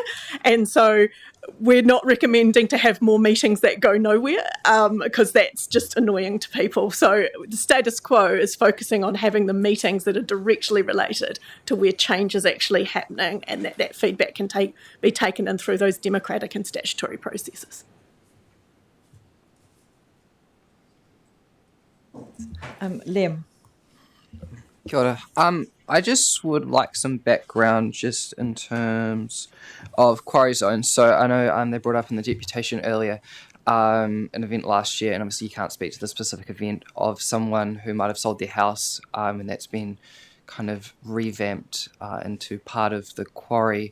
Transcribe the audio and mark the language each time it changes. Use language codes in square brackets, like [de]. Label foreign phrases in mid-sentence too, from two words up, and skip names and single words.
[en] And so we're not recommending to have more meetings that go nowhere because that's just annoying to people. So the status quo is focusing on having the meetings that are directly related to where change is actually happening, and that feedback can be taken in through those democratic and statutory processes. Liam. [mi] Kia ora. [en] I just would like some background just in terms of quarry zones. So I know they brought up in the deputation earlier an event last year, and obviously you can't speak to the specific event of someone who might have sold their house and that's been kind of revamped into part of the quarry.